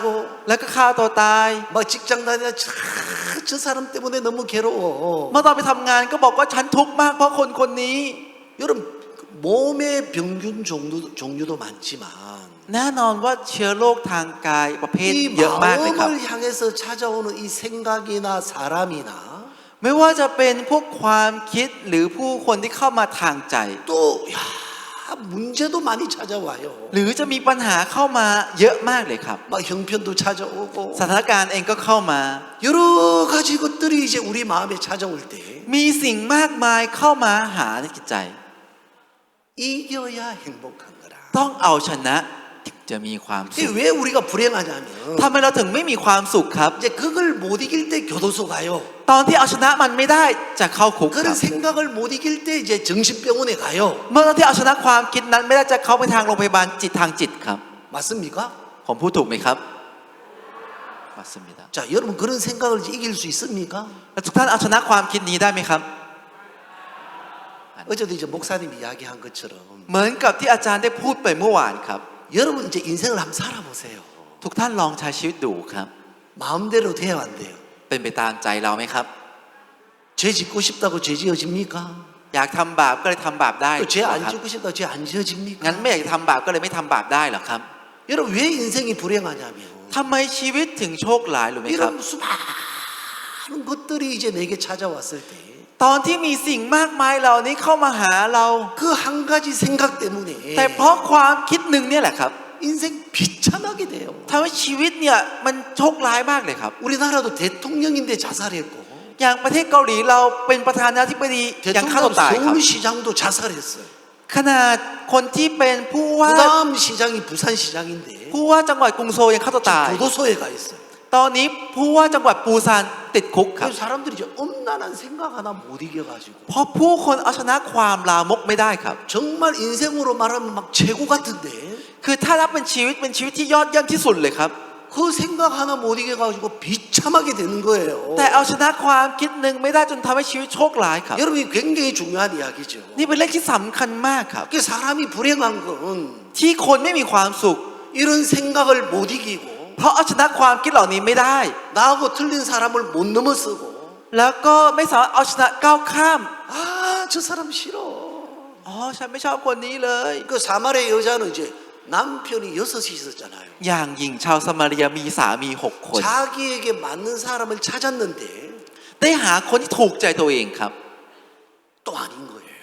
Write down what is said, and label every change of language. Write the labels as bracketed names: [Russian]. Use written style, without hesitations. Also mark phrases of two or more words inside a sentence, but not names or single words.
[Thai] แล้วก็ฆ่าตัวตาย [Korean] 막 직장 다니다 저 사람 때문에 너무 괴로워. [Thai] เมื่อตอนไปทำงานก็บอกว่าฉันทุกข์มากเพราะคนคนนี้ [Korean] 여러분 몸의 병균 종류도 많지만 [Thai] แน่นอนว่าเชื้อโรคทางกายประเภท [Korean] 이 [Thai] เยอะมากเลยครับ [Korean] 마음을 향해서 찾아오는 이 생각이나 사람이나 [Thai] ไม่ว่าจะเป็นพวกความคิดหรือผู้คนที่เข้ามาทางใจ [Korean] 또 야, 문제도 많이 찾아와요. [Thai] หรือจะมีปัญหาเข้ามาเยอะมากเลยครับ [Korean] 막 형편도 찾아오고 [Thai] สถานการณ์เองก็เข้ามา [Korean] 여러 가지 것들이 이제 우리 마음에 찾아올 때 [Thai] มีสิ่งมากมายเข้ามาหาในจิตใจ [Korean] 이겨야 행복한 거라. [Thai] ต้องเอาชนะถึงจะมีความสุข [Korean] 왜 우리가 불행하냐면 [Thai] ทำไมเราถึงไม่มีความสุขครับ [Korean] 이제 그걸 못 이길 때 교도소 가요. [Thai] ตอนที่เอาชนะมันไม่ได้จะเข้าคุกค [Korean] 그런 [Thai] รับ [Korean] 생각을 못 이길 때 이제 정신병원에 가요. [Thai] เมื่อตอนที่เอาชนะความคิดนั้นไม่ได้จะเข้าไปทางโรงพยาบาลจิตทางจิตครับ [Korean] 맞습니까? [Thai] ผมพูดถูกไหมครับ 맞습니다 [Korean] 자, 여러분 그런 생각을 이길 수 있습니까? [Thai] แล้วทุกท่านเอาชนะความคิดนี้ได้ไหมครับ [Korean] 어제도 이제 목사님이 이야기한 것처럼 [Thai] เหมือนกับที่อาจารย์ได้พูดไปเมื่อวานครับ [Korean] 여러분 이제 인생을 한번 살아보세요. [Thai] ทุกท่านลองใช้ชีวิตดูครับ [Korean] 마음대로 돼요, 안 돼요? [Thai] เป็นไปตามใจเราไหมครับ [Korean] 죄 짓고 싶다고 죄 지어집니까? [Thai] อยากทำบาปก็เลยทำบาปได้ [Korean] 또 죄 [Thai] เหรอ [Korean] 안 [Thai] ครับ [Korean] 짓고 싶다고 죄 안 지어집니까? [Thai] งั้นไม่อยากทำบาปก็เลยไม่ทำบาปได้เหรอครับ [Korean] 여러분 왜 인생이 불행하냐면 [Thai] ทำไมชีวิตถึงโชคร้ายรู้ไหมครับ [Korean] 이런 수많은 것들이 이제 내게 찾아왔을 때 [Thai] ตอนที่มีสิ่งมากมายเหล่านี้เข้ามาหาเรา [Korean] 그 한 가지 생각 때문에 [Thai] แต่เพราะความคิดหนึ่งเนี่ยแหละครับ [Korean] 인생 비참하게 돼요. [Thai] ทำให้ชีวิตเนี่ยมันโชคร้ายมากเลยครับ [Korean] 우리나라도 대통령인데 자살했고 [Thai] อย่างประเทศเกาหลีเราเป็นประธานาธิบดียังฆ่าตัว [Korean] 대통령 [Thai] ตายครับ [Korean] 서울시장도 자살했어요. [Thai] ขนาดคนที่เป็นผู้ว่า [Korean] 부담 시장이 부산시장인데 [Thai] ผู้ว่าจังหวัดกรุงโซลยังฆ่าตัวตาย [Korean] 교도소에 가 있어요. [Thai] ตอนนี้ผู้ว่าจังหวัดปูซานติดคุกครับ [Korean] 그 사람들이 이제 엄난한 생각 하나 못 이겨가지고 [Thai] เพราะผู้คนเอาชนะความลามกไม่ได้ครับ [Korean] 정말 인생으로 말하면 막 최고 같은데 [Thai] คือถ้ารับเป็นชีวิตที่ยอดเยี่ยมที่สุดเลยครับ [Korean] 그 생각 하나 못 이겨가지고 비참하게 되는 거예요. [Thai] แต่เอาชนะความคิดหนึ่งไม่ได้จนทำให้ชีวิตโชคร้ายครับ [Korean] 여러분 이게 굉장히 중요한 이야기죠. [Thai] นี่เป็นเรื่องที่สำคัญมากครับ [Korean] 그 사람이 불행한 건 [Thai] ที่คนไม่มีความสุข [Korean] 이런 생각을 못 이기고 [Thai] เพราะเอาชนะความคิดเหล่านี้ไม่ได้ [Korean] 나하고 틀린 사람을 못 넘어서고 [Thai] แล้วก็ไม่สามารถเอาชนะก้าวข้าม [Korean] 아, 저 사람 싫어. [Thai] อ๋อฉันไม่ชอบคนนี้เลย [Korean] 그 사마리아 여자는 이제 남편이 6이 있었잖아요. [Thai] อย่างหญิงชาวสมาเรียมีสามี6 คน [Korean] 자기에게 맞는 사람을 찾았는데 [Thai] ได้หาคนที่ถูกใจตัวเองครับ [Korean] 또 아닌 거예요.